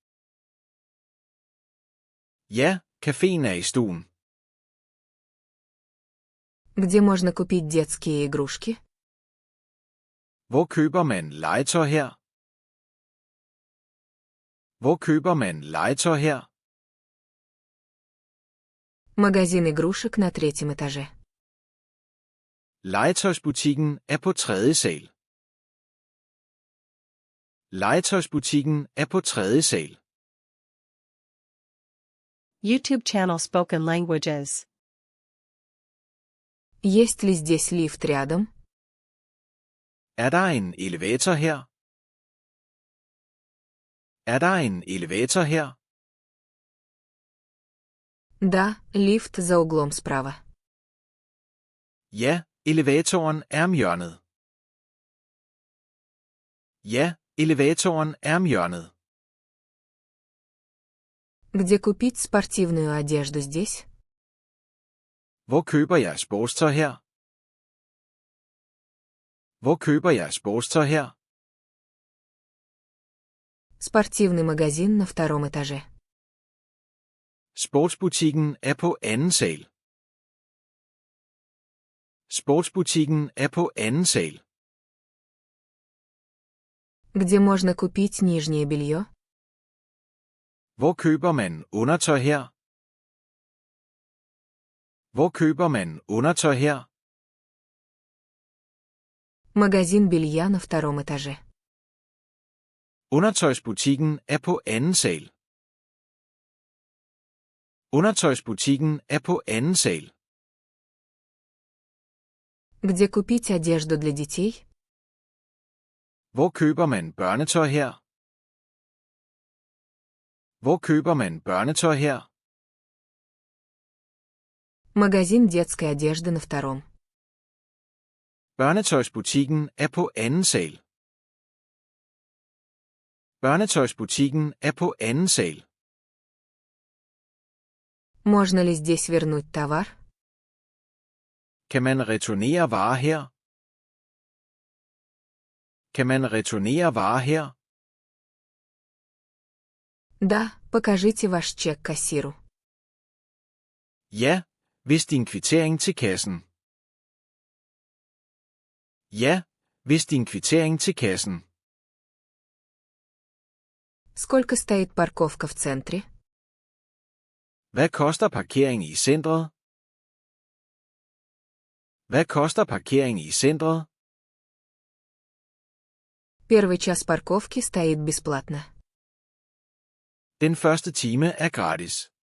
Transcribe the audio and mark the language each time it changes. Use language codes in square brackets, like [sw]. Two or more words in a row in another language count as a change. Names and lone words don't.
[da] Ja, caféen er i stuen. [ru] Где можно купить детские игрушки? [da] Hvor køber man legetøj her? Hvor køber man legetøj her? [ru] Магазин игрушек на третьем этаже. [da] Legetøjsbutikken er på tredje sal. Legetøjsbutikken er på tredje sal. [en] YouTube channel Spoken Languages. [ru] Есть ли здесь лифт рядом? [da] Er der en elevator her? Er der en elevator her? [ru] Да, лифт за углом справа. [da] Ja, elevatoren er om hjørnet. Ja, elevatoren er om hjørnet. [ru] Где купить спортивную одежду здесь? [da] Hvor køber jeg sportstøj her? Hvor køber jeg sportstøj her? [ru] Спортивный магазин на втором этаже. [da] Sportsbutikken er på anden sal. Sportsbutikken er på anden sal. [ru] Где можно купить нижнее белье? [da] Hvor køber man undertøj her? Hvor køber man undertøj her? [ru] Магазин белья на втором этаже. [da] Undertøjsbutikken er på anden sal. Undertøjsbutikken er på anden sal. [ru] Где купить одежду для детей? [da] Hvor køber man børnetøj her? Hvor køber man børnetøj her? [ru] Магазин детской одежды на втором. [da] Børnetøjsbutikken er på anden sal. Børnetøjsbutikken er på anden sal. [ru] Можно ли здесь вернуть товар? [da] Kan man returnere varer her? Kan man returnere varer her? [ru] Да, покажите ваш чек кассиру. [da] Ja, vis din kvittering til kassen. Ja, vis din kvittering til kassen. [ru] Сколько стоит парковка в центре? [da] Hvad koster parkering i centret? Hvad koster parkering i centret? [ru] Первый час парковки стоит бесплатно. [da] Den første time er gratis.